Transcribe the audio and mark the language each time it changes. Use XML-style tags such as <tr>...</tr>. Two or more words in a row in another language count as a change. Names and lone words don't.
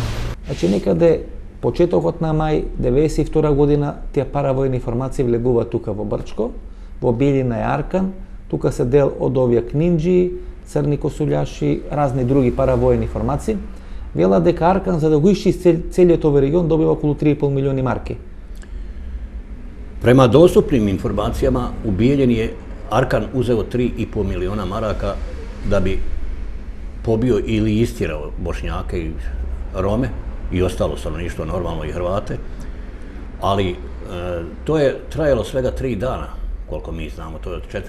<mk>Значи некаде почетокот на мај 92 година тие паравојни формации влегуваат тука во Брчко, во Биелина и Аркан, тука се дел од овие книнџи, црни косулјаши, разни други паравојни формации. Вела дека Аркан за да го исчисти целиот овој регион добива околу 3,5 милиони марки.</mk> <bs>Prema dostupnim informacijama, u Bijeljini je Arkan uzeo 3,5 miliona maraka da bi pobio ili istirao Bošnjake i Rome i ostalo stanovništvo, normalno i Hrvate, ali to je trajalo svega 3 dana, koliko mi znamo, to je od 4.</bs>